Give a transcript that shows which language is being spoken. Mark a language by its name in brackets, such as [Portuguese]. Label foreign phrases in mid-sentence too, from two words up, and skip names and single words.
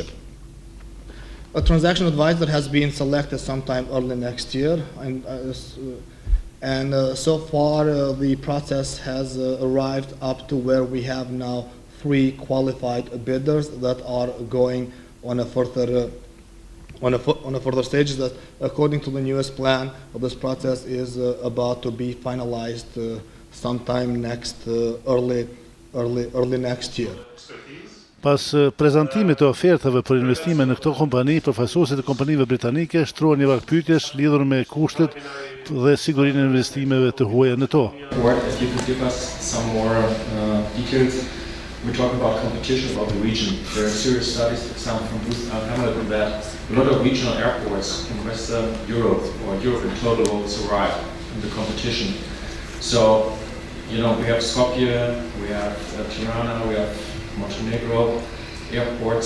[English] A transaction advisor has been selected sometime early next year, and so far the process has arrived up to where we have now 3 qualified bidders that are going on a further on a further stage is that according to the newest plan, this process is about to be finalized sometime early next year. [Albanian] Pas prezantimit të ofertave për investime në këto kompani, përfaqësuesit e kompanive britanike shtrohen një varg pyetjesh lidhur me kushtet dhe sigurinë e investimeve të huaja në to. [English] If you could give us some more details. We talk about competition about the region. There are serious studies, for example, from Canada, that a lot of regional airports in Western Europe or Europe in total will survive in the competition. So, you know, we have Skopje, we have Tirana, we have Montenegro airports.